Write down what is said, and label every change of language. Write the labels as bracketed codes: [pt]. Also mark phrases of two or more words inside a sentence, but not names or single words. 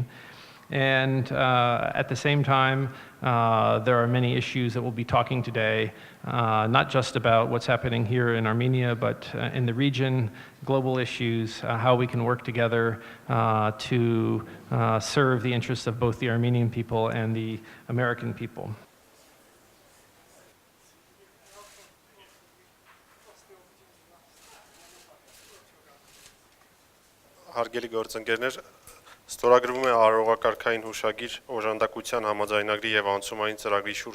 [en] And at the same time, there are many issues that we'll be talking today, not just about what's happening here in Armenia, but in the region, global issues, how we can work together to serve the interests of both the Armenian people and the American people. [hy] Հարգելի գործընկերներ, ստորագրվում է արարողակարգային հուշագիր օժանդակության համաձայնագրի եւ անցումային ծրագրի շուրջ